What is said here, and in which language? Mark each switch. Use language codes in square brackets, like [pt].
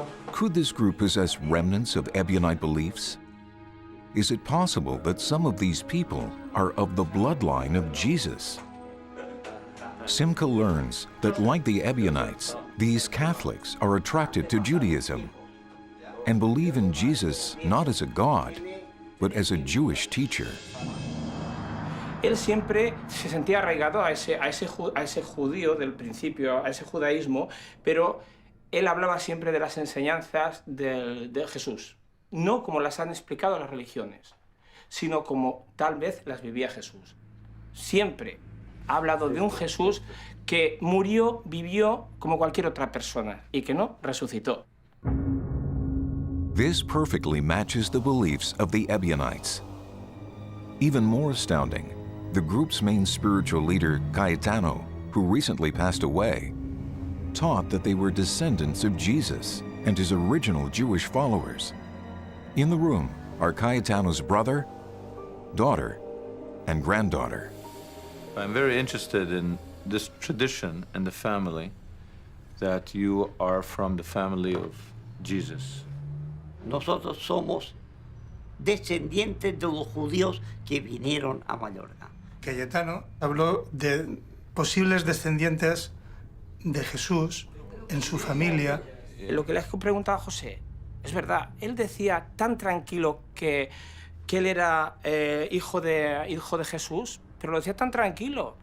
[en] Could this group possess remnants of Ebionite beliefs? Is it possible that some of these people are of the bloodline of Jesus? Simca learns that, like the Ebionites, these Catholics are attracted to Judaism and believe in Jesus not as a god, but as a Jewish teacher. [es] Él siempre se sentía arraigado a ese judío del principio, a ese judaísmo, pero él hablaba siempre de las enseñanzas de Jesús, no como las han explicado las religiones, sino como tal vez las vivía Jesús. Siempre ha hablado de un Jesús que murió, vivió como cualquier otra persona y que no resucitó. [en] This perfectly matches the beliefs of the Ebionites. Even more astounding, the group's main spiritual leader, Cayetano, who recently passed away, taught that they were descendants of Jesus and his original Jewish followers. In the room are Cayetano's brother, daughter, and granddaughter. I'm very interested in this tradition and the family, that you are from the family of Jesus. [es] Nosotros somos descendientes de los judíos que vinieron a Mallorca. Cayetano habló de posibles descendientes de Jesús en su familia. Lo que le he preguntado a José, es verdad, él decía tan tranquilo que él era hijo de Jesús, pero lo decía tan tranquilo.